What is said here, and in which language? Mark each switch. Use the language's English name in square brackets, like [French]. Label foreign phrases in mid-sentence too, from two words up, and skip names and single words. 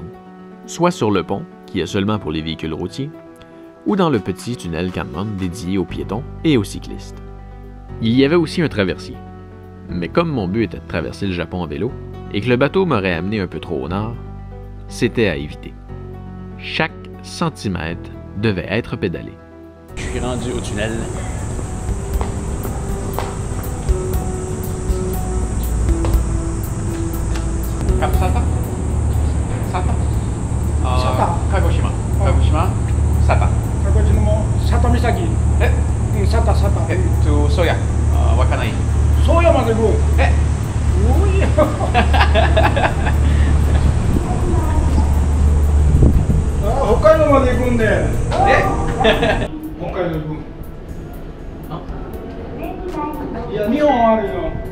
[French] Soit sur le pont, qui est seulement pour les véhicules routiers, ou dans le petit tunnel Kanmon dédié aux piétons et aux cyclistes. Il y avait aussi un traversier. Mais comme mon but était de traverser le Japon en vélo, et que le bateau m'aurait amené un peu trop au nord, c'était à éviter. Chaque centimètre devait être pédalé. Je suis rendu au tunnel. [Japanese] Sata? Sata? Kagoshima. Kagoshima? Sata. Kagoshima Sata Misaki. Sata, Sata. Soya. Wakanai. Soya まで行く。おいよ。北海道まで行くんで。北海道行く。いや、日本あるよ。